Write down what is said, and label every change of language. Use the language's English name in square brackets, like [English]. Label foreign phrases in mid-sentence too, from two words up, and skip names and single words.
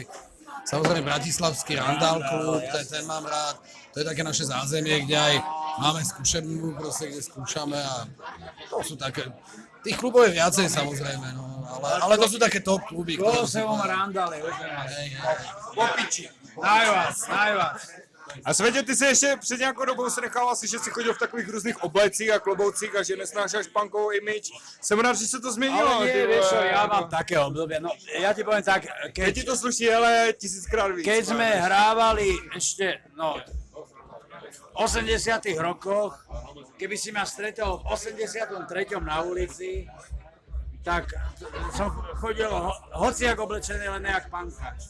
[Slovak] Samozrejme Bratislavský Randall klub, ten mám rád, to je také naše zázemie, kde aj máme skúšebnú, proste, kde skúšame a to sú také, tých klubov je viacej samozrejme, no, ale to sú také top kluby. Koloseum Randall je Popiči. najviac. [Czech] A Světě, ty si ještě před nějakou dobou se nechal asi, že si chodil v takových různých oblecích a kloboucích a že nesnášáš punkovou image. Jsem rád, že se to změnilo. [Slovak] Ale nie, vieš čo, ja mám také obdobie, no ja ti poviem tak, Keď ti to sluší, ale 1000krát víc. keď sme hrávali ešte, no, 80. rokoch, keby si ma stretol v 83. na ulici, tak som chodil hociak oblečený len nejak pankač.